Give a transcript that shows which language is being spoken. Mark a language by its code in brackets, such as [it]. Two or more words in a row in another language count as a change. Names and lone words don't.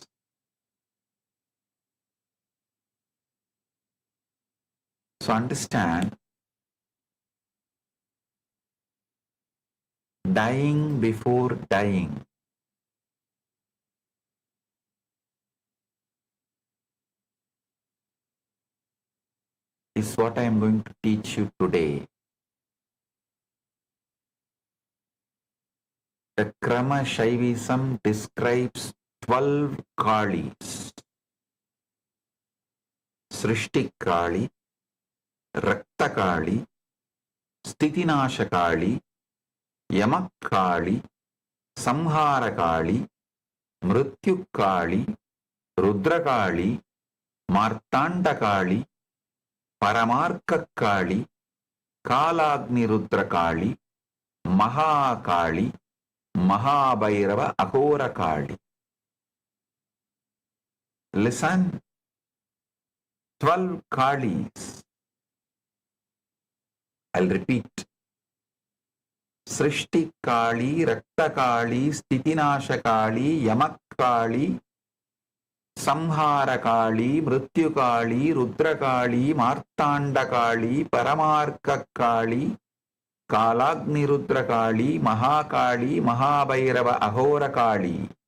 [en] So understand, dying before dying is what I am going to teach you today. The Krama Shaivism describes 12 Kalis. Srishti Kali, Rakta Kali, Stitinasha Kali, Yamak Kali, Samhara Kali, Mrityu Kali, Rudra Kali, Martanda Kali, Paramarka Kali, Kalagni Rudra Kali, Mahakali, Mahabhairava Ahora Kali. Listen, 12 Kalis. I'll repeat. Srishti Kali, Rakta Kali, Stitinasha Kali, Yamak Kali, Samhara Kali, Mrityu Kali, Rudra Kali, Martanda Kali, Paramarka Kali, Kalagni Rudra Kali, Mahakali, Mahabhairava Ahora Kali.